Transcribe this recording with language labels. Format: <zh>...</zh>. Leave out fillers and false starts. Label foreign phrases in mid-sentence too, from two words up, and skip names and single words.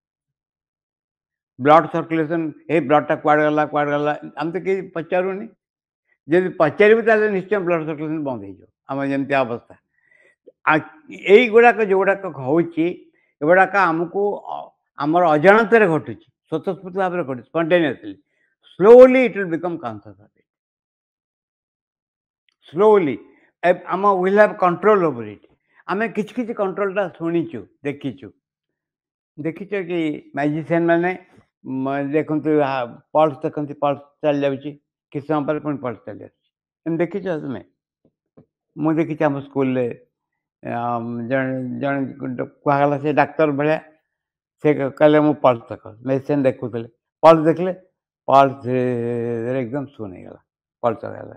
<en>blood circulation,</en> <or>ଏଇ ବ୍ଲଡ୍ଟା କୁଆଡ଼େ ଗଲା, କୁଆଡ଼େ ଗଲା, ଆମେ ତ କେହି ପଚାରୁନି। ଯଦି ପଚାରିବୁ ତାହେଲେ ନିଶ୍ଚୟ</or> <en>blood circulation</en> <or>ବନ୍ଦ ହେଇଯିବ, ଆମର ଯେମିତି ଅବସ୍ଥା। ଏଇଗୁଡ଼ାକ ଯେଉଁଗୁଡ଼ାକ ହେଉଛି, ଏଗୁଡ଼ାକ ଆମକୁ ଆମର ଅଜାଣତରେ ଘଟୁଛି, ସ୍ୱତଃସ୍ଫୂର୍ତ୍ତ ଭାବରେ ଘଟୁଛି, ସ୍ପଣ୍ଟେନିୟସଲି।</or> <en>Slowly it will become conscious of it. Slowly. We'll have control over it.</en> <or>ଆମେ କିଛି କିଛି କଣ୍ଟ୍ରୋଲଟା ଶୁଣିଛୁ, ଦେଖିଛୁ। ଦେଖିଛ କି ମ୍ୟାଜିସିଆନ୍ ମାନେ ଦେଖନ୍ତୁ ପଲ୍ସ ଦେଖନ୍ତି, ପଲ୍ସ ଚାଲି ଯାଉଛି, କିଛି ସମୟ ପରେ ପୁଣି ପଲ୍ସ ଚାଲି ଆସୁଛି। ଏମିତି ଦେଖିଛ ତୁମେ? ମୁଁ ଦେଖିଛି ଆମ ସ୍କୁଲରେ ଜଣେ ଜଣେ କୁହାଗଲା ସେ ଡାକ୍ତର ଭଳିଆ, ସେ କହିଲେ ମୁଁ ପଲ୍ସ ଦେଖ, ମେଡିସିନ୍ ଦେଖୁଥିଲେ, ପଲ୍ସ ଦେଖିଲେ, ପଲ୍ସ ଧୀରେ ଧୀରେ ଏକଦମ ଶୂନ ହେଇଗଲା, ପଲ୍ସ ହେଇଗଲାନି।</or>